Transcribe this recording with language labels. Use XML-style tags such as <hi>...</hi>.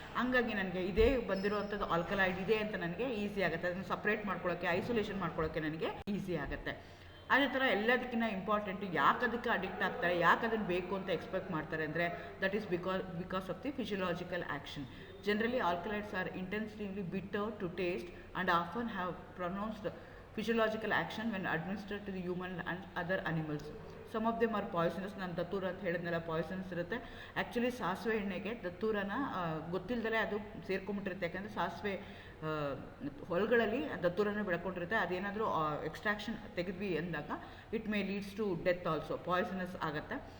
<kn>ಹಂಗಾಗಿ ನನಗೆ ಇದೇ ಬಂದಿರುವಂಥದ್ದು ಆಲ್ಕಲೈಡ್ ಇದೆ ಅಂತ ನನಗೆ ಈಸಿ ಆಗುತ್ತೆ. ಅದನ್ನು ಸಪ್ರೇಟ್ ಮಾಡ್ಕೊಳ್ಳೋಕ್ಕೆ, ಐಸೋಲೇಷನ್ ಮಾಡ್ಕೊಳ್ಳೋಕ್ಕೆ ನನಗೆ ಈಸಿ ಆಗುತ್ತೆ. ಅದೇ ಥರ ಎಲ್ಲದಕ್ಕಿಂತ ಇಂಪಾರ್ಟೆಂಟು, ಯಾಕೆ ಅದಕ್ಕೆ ಅಡಿಕ್ಟ್ ಆಗ್ತಾರೆ, ಯಾಕೆ ಅದನ್ನು ಬೇಕು ಅಂತ ಎಕ್ಸ್ಪೆಕ್ಟ್ ಮಾಡ್ತಾರೆ ಅಂದರೆ</kn> <en>That is because of the physiological action. Generally, alkalides are intensively bitter to taste and often have pronounced physiological action when administered to the human and other animals. Some of them are poisonous.</en> <kn>ನಾನು ದತ್ತೂರ ಅಂತ ಹೇಳಿದ್ನೆಲ್ಲ poisonous ಇರುತ್ತೆ. Actually ಸಾಸಿವೆ ಎಣ್ಣೆಗೆ ದತ್ತೂರನ ಗೊತ್ತಿಲ್ಲದಲೇ ಅದು ಸೇರ್ಕೊಂಬಿಟ್ಟಿರುತ್ತೆ. ಯಾಕಂದರೆ ಸಾಸಿವೆ ಹೊಲಗಳಲ್ಲಿ ದತ್ತೂರನ ಬೆಳ್ಕೊಂಡಿರುತ್ತೆ. ಅದೇನಾದರೂ ಎಕ್ಸ್ಟ್ರಾಕ್ಷನ್ ತೆಗೆದ್ವಿ ಅಂದಾಗ</kn> <en>it may leads to death also,</en> <kn>poisonous ಆಗುತ್ತೆ.</kn>